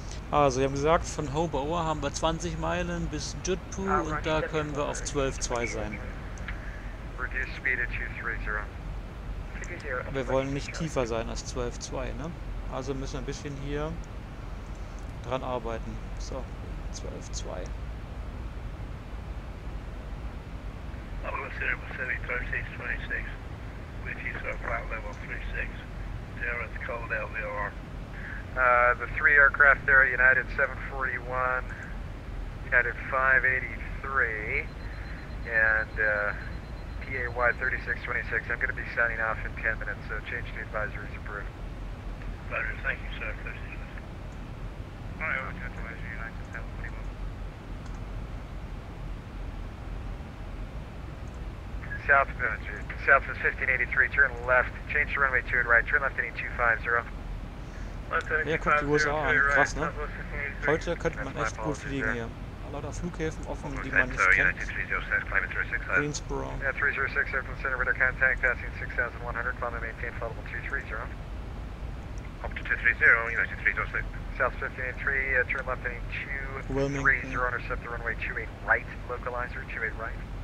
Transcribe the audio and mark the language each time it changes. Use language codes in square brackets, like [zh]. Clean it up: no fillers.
[de] Also, wir haben gesagt, von Hobour haben wir 20 Meilen bis Jutpu und da können wir auf 12,2 sein. [en] Reduce speed at 230. [de] Wir wollen nicht tiefer sein als 12,2, ne? Also müssen wir ein bisschen hier dran arbeiten. So, 12,2. [en] Oakland Center Pacific 3626, which is flight level 36. 0 at the cold LVR. The 3 aircraft there, United 741, United 583, and PAY 3626. I'm going to be signing off in 10 minutes, so change to advisories approved. Roger, thank you, sir. Alright, over to advisory, United 741. Southwest 1583, turn left, change to runway 2 and right, turn left heading 250. [de] Ja, guck die USA an, krass, ne? Heute könnte man echt gut fliegen hier. Lauter Flughäfen offen, die man nicht kennt. Greensboro. [en] Yeah, 306, Oakland Center, radar contact, passing 6,100, climb and maintain flight level 230. Up to 230, United 306. South 1583, turn left heading 230, intercept the runway 28 right, localizer, 28 right.